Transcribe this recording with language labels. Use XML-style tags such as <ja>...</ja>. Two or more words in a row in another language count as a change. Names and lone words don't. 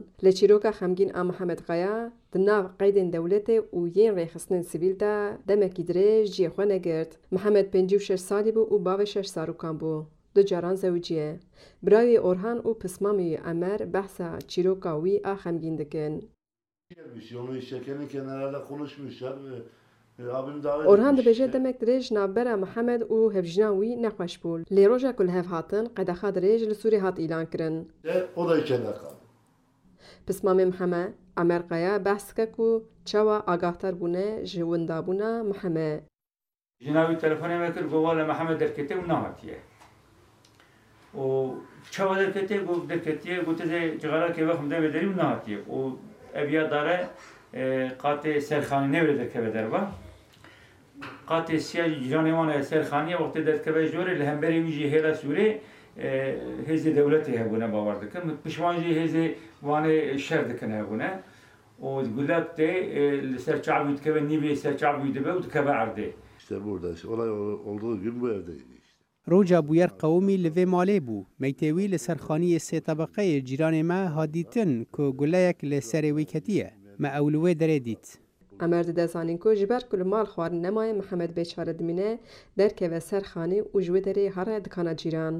<ku>Li çîroka xemgîn a Mihemed Qaya di nav qeydên dewletê û yên rêxistinên sivîl de demekî dirêj ciyê xwe negirt. Mihemed 56 salî bû û bavê 6 zarokan bû. Du caran zewicî ye. Birayê Orhan û pismamê Emer behsa çîroka wî a xemgîn dikin.</ku> <tr>Gelmiş, onu işte kendi kenarlarla konuşmuşlar. Abim davet Orhan etmiş.</tr> <ku>dibêje demek dirêj navbera Mihemed û hevjîna wî nexweş bû. Lê roja ku li hev hatin, qedexa dirêj li Sûriyê hat îlan kirin.</ku> <tr>O da içeride kaldı.</tr> <ku>Pismamê Mihemed, Emer Qaya behs dike ku çawa agahtar bûne ji windabûna Mihemed. Jinavî telefonê me kir gowa li Mihemed derketiye û nehatiye. û çawa derketiye got derketiye gote cixarakê vexm devê derî û nehatiye. û eviya dare qatê serxanî nevre derkeve derva. Qatê siya ciranê wan e serxaniye wextê derkeve jorê li hemberê wî jî hêla Sûrê hêzê dewletê hebûne bawer dikin. Pişwan jî hêzê wanê şer dikin hebûne. û gulek tê li ser çavî dikeve nîvê ser çavî dibe û dikeve erdê.</ku> <tr>İşte burada. Olay olduğu gün bu evdeydi.</tr> <ku>Roja bûyer qewmî li vê malê bû. Meytê wî li serxaniyê sê tebeqeyê cîranê me hat dîtin ku guleyek li serê wî ketiye. Me ew li wê derê dît. Emer dide zanîn ku ji ber ku li mal xwarin nemayê Mihemed bêçare dimîne, derkeve serxanî û ji wê derê hare dikana cîran.</ku>